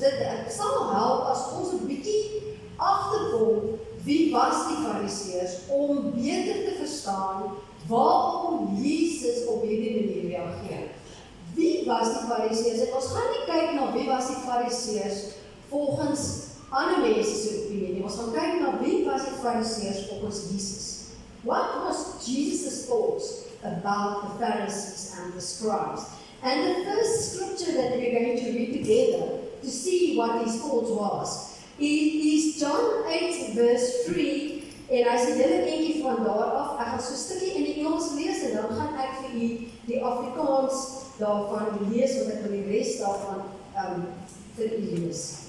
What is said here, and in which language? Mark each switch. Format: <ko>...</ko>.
<af>Dit sal help as ons 'n bietjie agterkom, wie was die fariseërs, om beter te verstaan waarom Jesus op hierdie manier reageer. Wie was die fariseërs? En ons gaan nie kyk na wie was die fariseërs volgens ander mense se opinie nie. Ons gaan kyk na wie was die fariseërs volgens Jesus.</af> <en>What was Jesus' thoughts about the Pharisees and the scribes? And the first scripture that we're going to read together to see what his thoughts was is John 8 verse 3.</en> <af>En as jy julle eentjie van daar af, ek gaan so 'n stukkie in die Engels lees en dan gaan ek vir u die Afrikaans daarvan lees, wat ek wil die res daarvan vir u lees.</af>